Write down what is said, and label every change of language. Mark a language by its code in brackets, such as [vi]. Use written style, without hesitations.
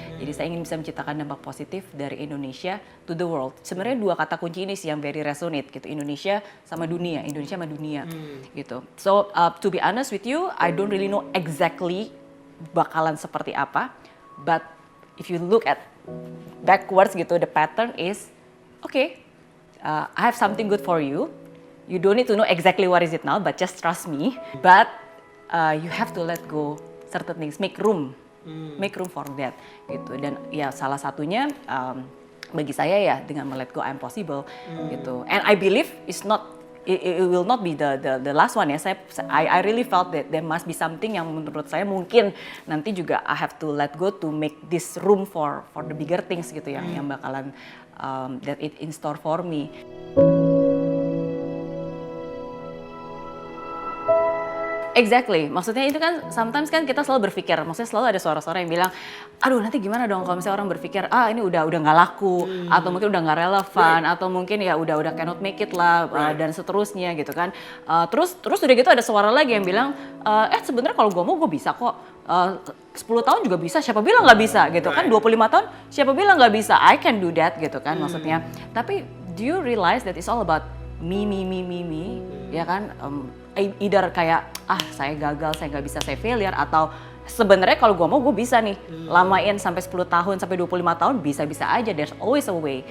[id] Jadi saya ingin bisa menciptakan dampak positif dari Indonesia [en] to the world. [id] Sebenarnya dua kata kunci ini sih yang [en] very resonate [id] gitu, Indonesia sama dunia gitu. [en] So to be honest with you, I don't really know exactly [id] bakalan seperti apa, [en] but if you look at backwards gitu, the pattern is okay. I have something good for you. You don't need to know exactly what is it now, but just trust me. But you have to let go certain things, make room for that, gitu. [id] Dan ya salah satunya bagi saya ya dengan [en] let go I'm possible, [id] gitu. [en] And I believe it will not be the last one ya. I really felt that there must be something [id] yang menurut saya mungkin nanti juga [en] I have to let go to make this room for the bigger things [id] gitu yang bakalan [en] that it in store for me. [id] Exactly, maksudnya itu kan sometimes kan kita selalu berpikir, maksudnya selalu ada suara-suara yang bilang, aduh nanti gimana dong kalau misalnya orang berpikir, ini udah nggak laku, atau mungkin udah nggak relevan, atau mungkin ya udah [en] cannot make it [id] lah, dan seterusnya gitu kan. Terus udah gitu ada suara lagi yang bilang, sebenarnya kalau gue mau gue bisa kok, 10 tahun juga bisa, siapa bilang nggak bisa gitu kan, 25 tahun siapa bilang nggak bisa, [en] I can do that [id] gitu kan maksudnya. Tapi [en] do you realize that it's all about me, [id] ya kan? Either kayak saya gagal, saya nggak bisa, saya failure, atau sebenarnya kalau gue mau gue bisa nih lamain sampai 10 tahun sampai 25 tahun bisa aja, [en] there's always a way.